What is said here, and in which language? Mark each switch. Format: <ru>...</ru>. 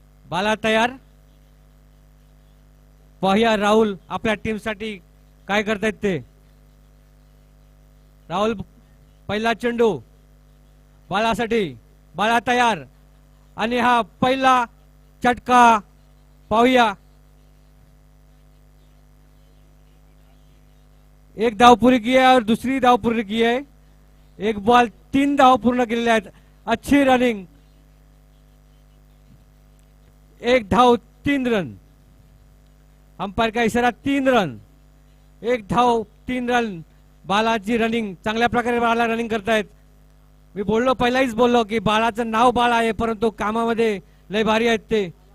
<mr>बाला तयार। पाहूया राहुल आपल्या टीमसाठी काय करतायत ते। राहुल पहिला चेंडू बालासाठी। बाला तयार आणि हा पहिला चटका। पाहूया,</mr> <hi>एक धाव पूरी की है और दूसरी धाव पूरी की है।</hi> <mr>एक बॉल 3 धाव पूर्ण केलेले आहेत।</mr> <hi>अच्छी रनिंग। 1 धाव 3 रन। अंपायर का इशारा 3 रन, 1 धाव 3 रन.</hi> <mr>बालाची रनिंग चांगल्या प्रकारे बाला रनिंग करतायत. मी बोललो पहिलाच बोललो की बाळाचं नाव बाळ आहे परंतु कामामध्ये लय भारी आहेत ते.</mr>